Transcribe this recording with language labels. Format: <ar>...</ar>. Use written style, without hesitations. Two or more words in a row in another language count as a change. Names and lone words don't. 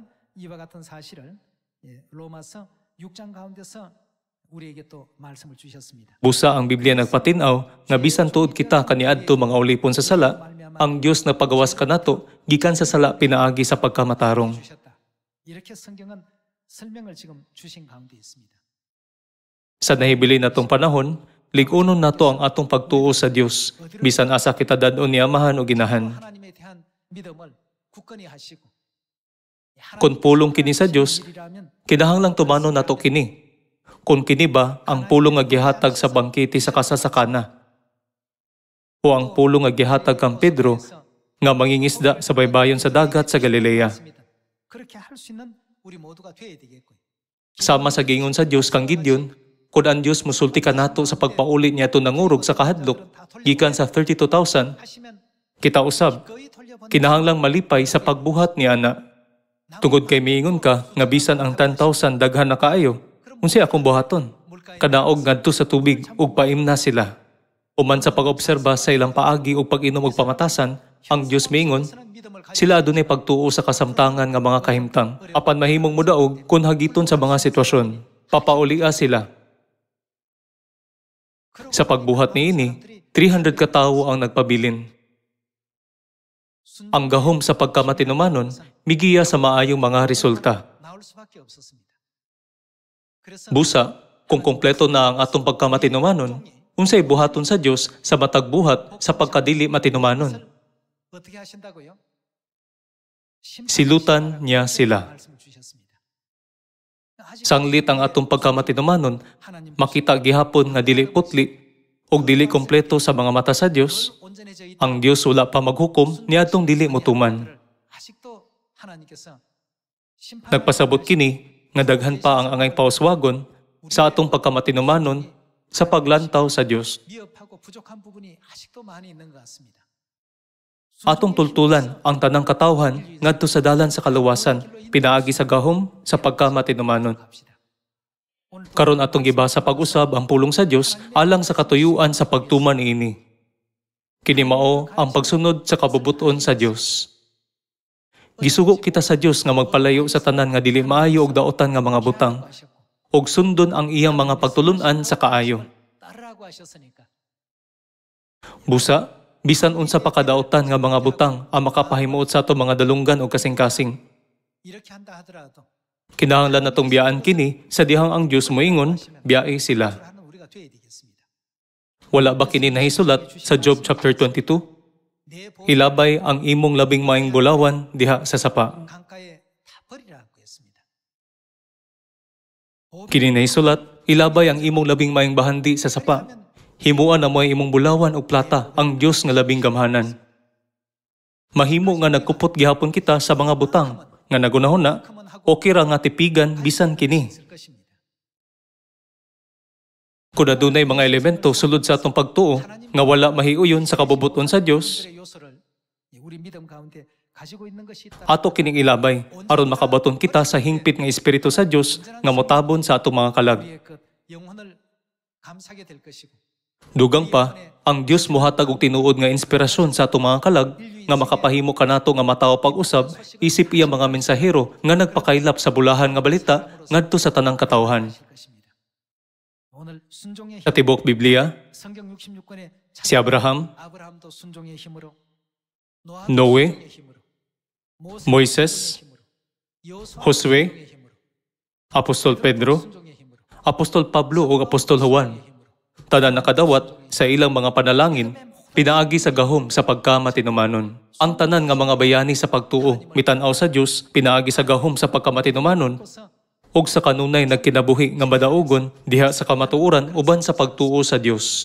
<ceb>Busa ang Biblia nagpatinaw nga bisan tuod kita kaniadto mga ulipon sa sala, ang Dios nagpagawas kanato gikan sa sala pinaagi sa pagkamatarong. Sa nahibili natong panahon, Ligunon nato ang atong pagtuo sa Dios, bisan asa kita dadon ni Amahan o Ginahan.</ceb> <ko>하나님에 대한 믿음을 굳건히 하시고</ko> <ceb>Kung pulong kini sa Dios, kinahanglang tumano nato kini. Kung kini ba ang pulong nga gihatag sa bangkete sa kasasakana, o ang pulong nga gihatag kang Pedro nga mangingisda sa baybayon sa dagat sa Galilea.</ceb> <ko>그렇게 할 수 있는 우리 모두가 되어야 되겠고요.</ko> <ceb>Sama sa gingon sa Dios kang Gideon, kung ang Dios musulti ka nato sa pagpauli niya ito nangurog sa kahadlok, gikan sa 32,000,</ceb> <ko>하시면</ko> <ceb>kita usab,</ceb> <ko>거의 돌려보내</ko> <ceb>kinahanglang malipay sa pagbuhat ni Ana. Tungod kay miingon ka, nga bisan ang 10,000 daghan na kaayo, unsay akong buhaton? Kadaog ngadto sa tubig, ug paimna sila. Uman sa pag-obserba sa ilang paagi ug pag-inom og pamatasan, ang Dios miingon, sila adunay pagtuo sa kasamtangan nga mga kahimtang. Apan mahimong mudaog kung hagiton sa mga sitwasyon. Papaulia sila. Sa pagbuhat niini, 300 ka tawo ang nagpabilin. Ang gahom sa pagkamatinumanon, migiya sa maayong mga resulta.</ceb> <ko>나올 수밖에 없었습니다. 그래서</ko> <ceb>Busa, kung kompleto na ang atong pagkamatinumanon, unsay buhaton sa Dios sa matag buhat sa pagkadili matinumanon.</ceb> <ko>어떻게 하신다고요?</ko> <ceb>Silutan niya sila.</ceb> <ko>말씀을 주셨습니다.</ko> <ceb>Sanglit ang atong pagkamatinumanon, makita gihapon nga dili putli o dili kompleto sa mga mata sa Dios,</ceb> <ko>온전해져 있다.</ko> <ceb>ang Dios wala pa maghukom niadtong dili motuman.</ceb> <ko>아직도 하나님께서 심판</ko> <ceb>Nagpasabot kini nga daghan pa ang angay pauswagon sa atong pagkamatinumanon sa paglantaw sa Dios.</ceb> <ko>미흡하고 부족한 부분이 아직도 많이 있는 것 같습니다.</ko> <ceb>Atong tultulan ang tanang katawhan ngadto sa dalan sa kaluwasan, pinaagi sa gahom sa pagkamatinumanon.</ceb> <ko>갑시다.</ko> <ceb>Karon atong gibasa pag-usab ang pulong sa Dios alang sa katuyuan sa pagtuman niini. Kini mao ang pagsunod sa kabubuton sa Dios. Gisugo kita sa Dios nga magpalayo sa tanan nga dili maayo og daotan nga mga butang, og sundon ang iyang mga pagtulunan sa kaayo.</ceb> <ko>따르라고 하셨으니까</ko> <ceb>Busa, bisan unsa pa kadaotan nga mga butang ang makapahimuot sa ato mga dalunggan o kasing-kasing.</ceb> <ko>이렇게 한다 하더라도</ko> <ceb>Kinahanglan natong biyaan kini sa dihang ang Dios moingon, biyae sila.</ceb> <ko>하는 우리가 되어야 되겠습니다.</ko> <ceb>Wala ba kini nahisulat sa Job chapter 22?</ceb> <ko>내 보호</ko> <ceb>Ilabay ang imong labing maing bulawan diha sa sapa.</ceb> <ko>강가에 다 버리라고 했습니다.</ko> <ceb>Kini nahisulat, ilabay ang imong labing maing bahandi sa sapa. Himuan na mo imong bulawan o plata ang Dios nga labing gamhanan. Mahimo nga nagkupot gihapon kita sa mga butang nga nagunahon na, okay ra nga tipigan bisan kini.</ceb> <ko>있을 것입니다.</ko> <ceb>Kung adunay mga elemento sulod sa atong pagtuo nga wala mahiuyon sa kabubuton sa Dios,</ceb> <ko>그들의 요소를 우리 믿음 가운데 가지고 있는 것이 있다.</ko> <ceb>ato kining ilabay aron makabaton kita sa hingpit nga espiritu sa Dios nga motabon sa atong mga kalag.</ceb> <ko>우리의 그 영혼을 감사하게 될 것이고</ko> <ceb>Dugang pa, ang Dios mohatag og tinuod nga inspirasyon sa atong mga kalag nga makapahimo kanato nga mataw pag-usab isip iya mga mensahero nga nagpakaylap sa bulahan nga balita ngadto sa tanang katawhan.</ceb> <ko>하실 것입니다. 오늘 순종의 힘,</ko> <ceb>Sa tibok Biblia,</ceb> <ko>성경 66권에</ko> <ceb>si Abraham,</ceb> <ko>아브라함도 순종의 힘으로 노에, 순종의 힘으로, 모이세스, 순종의 힘으로, 여호수아 Josue, 순종의 힘으로,</ko> <ceb>Apostol Pedro,</ceb> <ko>순종의 힘으로,</ko> <ceb>Apostol Pablo o Apostol Juan, tanan nakadawat sa ilang mga panalangin, pinaagi sa gahom sa pagkamatinumanon. Ang tanan nga mga bayani sa pagtuo, mitanaw sa Dios, pinaagi sa gahom sa pagkamatinumanon,</ceb> <ko>그래서</ko> <ceb>ug sa kanunay nagkinabuhi nga madaugon diha sa kamatuoran uban sa pagtuo sa Dios.</ceb>